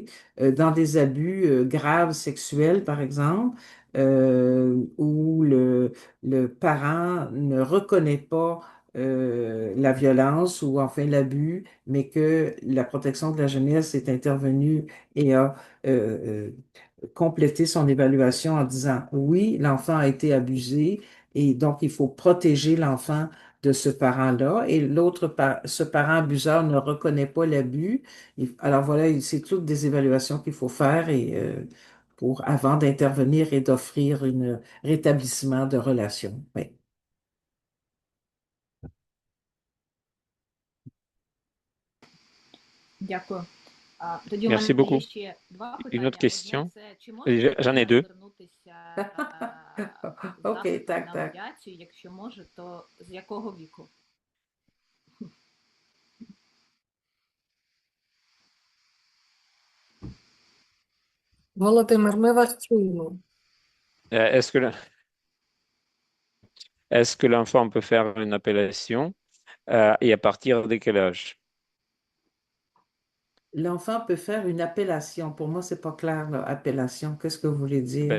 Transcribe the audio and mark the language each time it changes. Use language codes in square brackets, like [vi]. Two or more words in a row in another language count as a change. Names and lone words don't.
[fr] Dans des abus graves sexuels, par exemple, où le parent ne reconnaît pas la violence ou enfin l'abus, mais que la protection de la jeunesse est intervenue et a complété son évaluation en disant oui, l'enfant a été abusé et donc il faut protéger l'enfant de ce parent-là et ce parent abuseur ne reconnaît pas l'abus. Alors voilà, c'est toutes des évaluations qu'il faut faire et avant d'intervenir et d'offrir un rétablissement de relation. Oui. [uk] Дякую. Тоді у [fr] Merci [uk] мене є [fr] beaucoup. [uk] ще два [fr] Une autre [uk] питання. Одне [fr] question. [uk] це, чи можете [fr] J'en ai [uk] зараз [fr] deux. [uk] звернутися з [fr] OK, [uk] запитом [fr] tac, [uk] на [fr] tac. [uk] медіацію? Якщо може, то з якого віку? Володимир, ми вас чуємо. [fr] Est-ce que, est-ce que l'enfant peut faire une appellation et à partir de quel âge? L'enfant peut faire une appellation. Pour moi, c'est pas clair, là, appellation. Qu'est-ce que vous voulez dire?